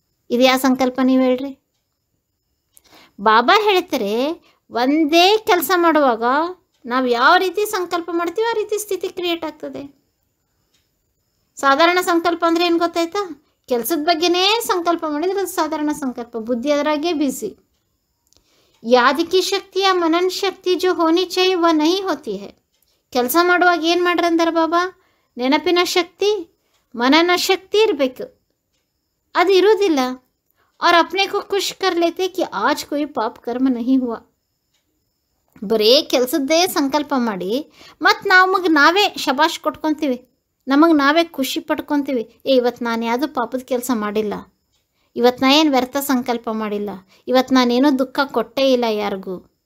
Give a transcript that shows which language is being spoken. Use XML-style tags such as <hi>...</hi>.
<kn>ಇದು ಯಾವ ಸಂಕಲ್ಪ ನೀವು ಹೇಳ್ರಿ? ಬಾಬಾ ಹೇಳ್ತಾರೆ ಒಂದೇ ಕೆಲಸ ಮಾಡುವಾಗ ನಾವು ಯಾವ ರೀತಿ ಸಂಕಲ್ಪ ಮಾಡ್ತೀವಿ ಆ ರೀತಿ ಸ್ಥಿತಿ ಕ್ರಿಯೇಟ್ ಆಗ್ತದೆ. ಸಾಧಾರಣ ಸಂಕಲ್ಪ ಅಂದರೆ ಏನು ಗೊತ್ತಾಯ್ತಾ? ಕೆಲಸದ ಬಗ್ಗೆನೇ ಸಂಕಲ್ಪ ಮಾಡಿದರೆ ಅದು ಸಾಧಾರಣ ಸಂಕಲ್ಪ, ಬುದ್ಧಿ ಅದರಾಗೆ ಬಿಸಿ.</kn> <hi>ಯಾದ್ ಕಿ ಶಕ್ತಿ या मनन शक्ति जो होनी चाहिए वह नहीं होती है.</hi> <kn>ಕೆಲಸ ಮಾಡುವಾಗ ಏನು ಮಾಡ್ರಂದಾರ ಬಾಬಾ? ನೆನಪಿನ ಶಕ್ತಿ, ಮನನ ಶಕ್ತಿ ಇರಬೇಕು, ಅದು ಇರೋದಿಲ್ಲ.</kn> <hi>और अपने को खुश कर लेते कि आज कोई पाप कर्म नहीं हुआ.</hi> <kn>ಬರೀ ಕೆಲಸದ್ದೇ ಸಂಕಲ್ಪ ಮಾಡಿ ಮತ್ತು ನಮಗೆ ನಾವೇ ಶಬಾಷ್ ಕೊಟ್ಕೊತೀವಿ, ನಮಗೆ ನಾವೇ ಖುಷಿ ಪಡ್ಕೊತೀವಿ. ಇವತ್ತು ನಾನು ಯಾವುದೂ ಪಾಪದ ಕೆಲಸ ಮಾಡಿಲ್ಲ, ಇವತ್ತು ನಾ ಏನು ವ್ಯರ್ಥ ಸಂಕಲ್ಪ ಮಾಡಿಲ್ಲ, ಇವತ್ತು ನಾನೇನೂ ದುಃಖ ಕೊಟ್ಟೇ ಇಲ್ಲ ಯಾರಿಗೂ.</kn>